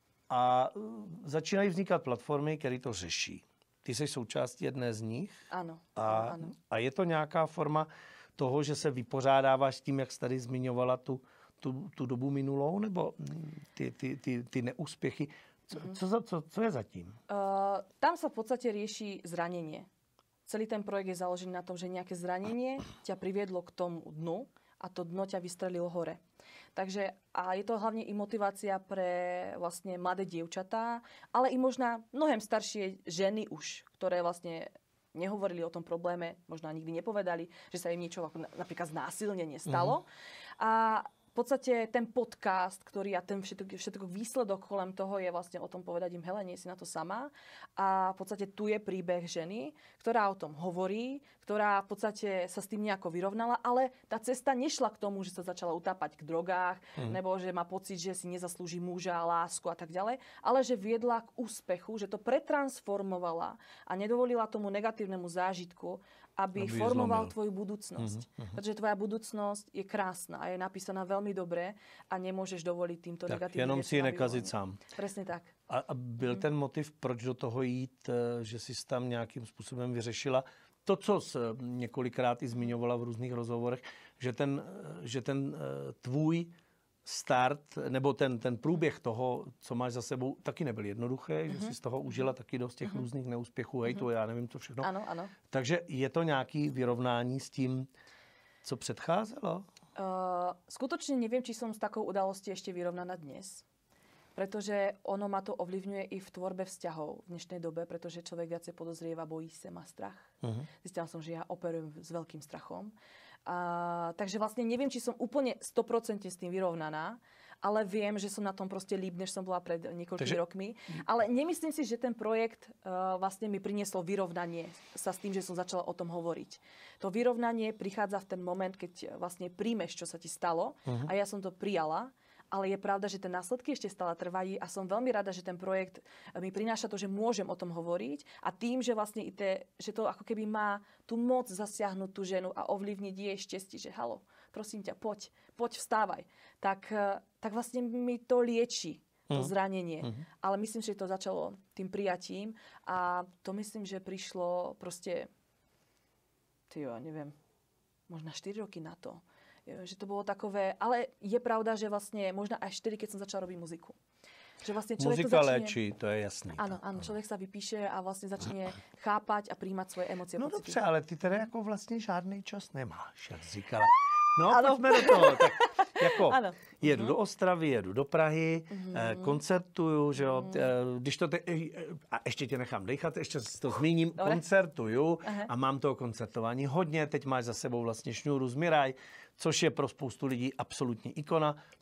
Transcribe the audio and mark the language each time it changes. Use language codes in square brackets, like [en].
[cs] A začínají vznikat platformy, které to řeší. Ty jsi součástí jedné z nich. Ano. A je to nějaká forma toho, že se vypořádáváš s tím, jak jsi tady zmiňovala tu dobu minulou, nebo ty neúspěchy? Co je zatím? [sk] Tam sa v podstate rieši zranenie. Celý ten projekt je založený na tom, že nejaké zranenie ťa priviedlo k tomu dnu a to dno ťa vystrelilo hore. Takže a je to hlavne i motivácia pre vlastne mladé dievčatá, ale i možná mnohem staršie ženy už, ktoré vlastne nehovorili o tom probléme, možno nikdy nepovedali, že sa im niečo ako napríklad znásilnenie stalo. A v podstate ten podcast, ktorý a ten všetko výsledok kolem toho je vlastne o tom povedať im, hele, nie si na to sama. A v podstate tu je príbeh ženy, ktorá o tom hovorí, ktorá v podstate sa s tým nejako vyrovnala, ale tá cesta nešla k tomu, že sa začala utápať k drogách, nebo že má pocit, že si nezaslúži muža, lásku a tak ďalej, ale že viedla k úspechu, že to pretransformovala a nedovolila tomu negatívnemu zážitku, aby formoval tvoju budúcnosť. Pretože tvoja budúcnosť je krásna a je napísaná veľmi dobre a nemôžeš dovoliť týmto negatívnym [cs] jenom si ji nekazit sám. [sk] Presne tak. [cs] A byl ten motiv, proč do toho jít, že jsi tam nějakým způsobem vyřešila to, co jsi několikrát i zmiňovala v různých rozhovorech, že ten tvůj start, nebo ten průběh toho, co máš za sebou, taky nebyl jednoduchý, že jsi z toho užila taky dost těch různých neúspěchů, hejtu, já nevím, co všechno. Ano. Takže je to nějaký vyrovnání s tím, co předcházelo? [sk] Skutočne neviem, či som s takou udalostí ešte vyrovnaná dnes. Pretože ono ma to ovlivňuje i v tvorbe vzťahov v dnešnej dobe, pretože človek viacej podozrieva, bojí sa, má strach. Zistila som, že ja operujem s veľkým strachom. Takže vlastne neviem, či som úplne 100% s tým vyrovnaná, ale viem, že som na tom proste líp, než som bola pred niekoľkými rokmi. Ale nemyslím si, že ten projekt vlastne mi priniesol vyrovnanie sa s tým, že som začala o tom hovoriť. To vyrovnanie prichádza v ten moment, keď vlastne príjmeš, čo sa ti stalo, a ja som to prijala. Ale je pravda, že tie následky ešte stále trvajú a som veľmi rada, že ten projekt mi prináša to, že môžem o tom hovoriť a tým, že vlastne že to ako keby má tú moc zasiahnuť tú ženu a ovplyvniť jej šťastie, že halo, prosím ťa, poď vstávaj. Tak vlastne mi to lieči, to zranenie. Ale myslím, že to začalo tým prijatím a to myslím, že prišlo proste, neviem, možno 4 roky na to. Že to bolo takové, ale je pravda, že vlastne možno až 4, keď som začala robiť muziku. Že vlastne [cs] muzika léčí, to je jasný. [sk] Áno, človek sa vypíše a vlastne začne chápať a príjmať svoje emócie. [cs] No dobře, ale ty teda jako vlastně žádný čas nemáš, jak jsi říkala. No, pojďme do toho. Tak jako jedu do Ostravy, jedu do Prahy, koncertuju, že jo, když to a ještě tě nechám dechat, ještě to zmíním, koncertuju a mám toho koncertování hodně, teď máš za sebou vlastně Šňůru z Miraj, což je pro spoustu lidí absolutní ikona.